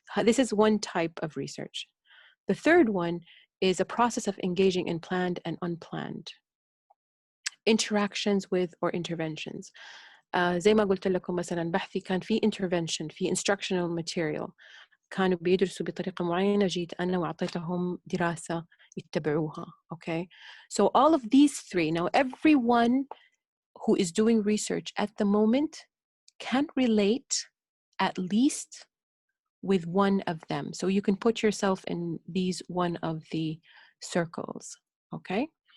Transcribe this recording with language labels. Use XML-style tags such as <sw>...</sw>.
<en>This is one type of research. The third one is a process of engaging in planned and unplanned interactions with or interventions.</en> <ar>زي ما قلت لكم مثلا بحثي كان في intervention, في</ar> <en>instructional material.</en> <ar>كانوا بيدرسوا بطريقة معينة, جيت أنا وأعطيتهم دراسة يتبعوها, okay?</ar> <en>So all of these three, now everyone who is doing research at the moment can relate at least with one of them. So you can put yourself in these one of the circles, okay?</en>